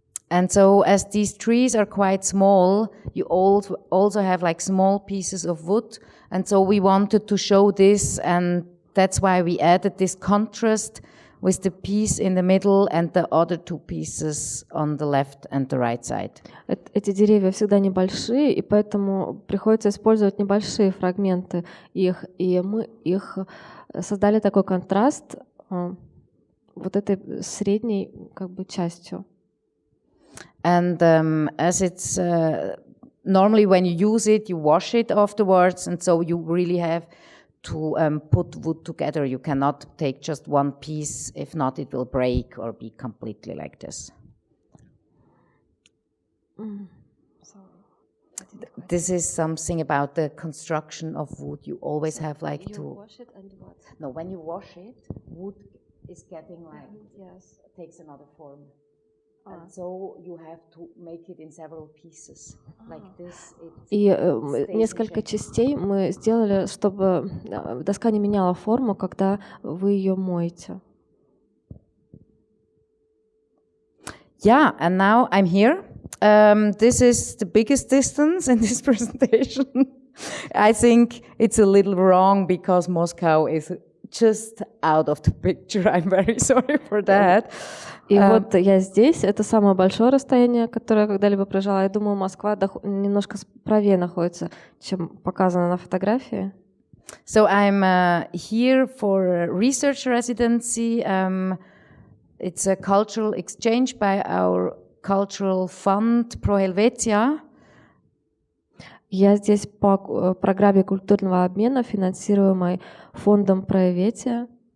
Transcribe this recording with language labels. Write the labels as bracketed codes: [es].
[en] And so as these trees are quite small, you also have like small pieces of wood. And so we wanted to show this, and that's why we added this contrast with the piece in the middle and the other two pieces on the left and the right side. [ru] Эти деревья всегда небольшие, и поэтому приходится использовать небольшие фрагменты их, и мы их создали такой контраст вот этой средней как бы частью. [en] And as it's normally when you use it, you wash it afterwards, and so you really have to put wood together. You cannot take just one piece, if not it will break or be completely like this. This is something about the construction of wood. You always have like to wash it and what? No, when you wash it, wood is getting like takes another form. And so you have to make it in several pieces, like this. [ru] И несколько частей мы сделали, чтобы доска не меняла форму, когда вы ее моете. [en] Yeah, and now I'm here. This is the biggest distance in this presentation. I think it's a little wrong because Moscow is just out of the picture. I'm very sorry for that. [ru] И вот я здесь, это самое большое расстояние, которое я когда-либо проезжала. Я думаю, Москва немножко правее находится, чем показано на фотографии. [en] So I'm here for a research residency. It's a cultural exchange by our cultural fund Pro Helvetia. [ru] Я здесь по программе культурного обмена, финансируемой фондом Pro Helvetia.